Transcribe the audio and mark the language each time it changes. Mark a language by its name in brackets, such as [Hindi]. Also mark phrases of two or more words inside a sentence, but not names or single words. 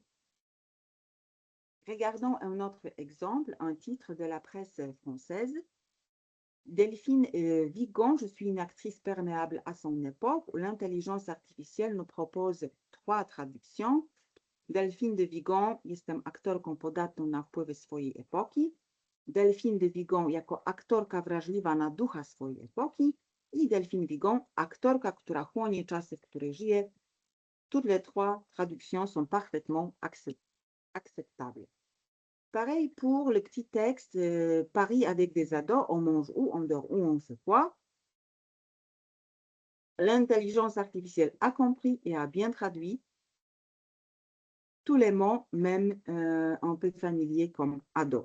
[French] Regardons un autre exemple, un titre de la presse française. Delphine Vigon, je suis une actrice perméable à son époque, où l'intelligence artificielle nous propose 3 traductions. [Polish] Delphine de Vigon, jestem aktorką podatną na wpływy swojej epoki. Delphine de Vigon jako aktorka wrażliwa na ducha swojej epoki i Delphine Vigon, aktorka, która chłonie czasy, w których żyje. [French] Toutes les 3 traductions sont parfaitement acceptables. Pareil pour le petit texte Paris avec des ados, on mange où, on dort où, on fait quoi. L'intelligence artificielle a compris et a bien traduit tous les mots, même un peu familiers comme ado.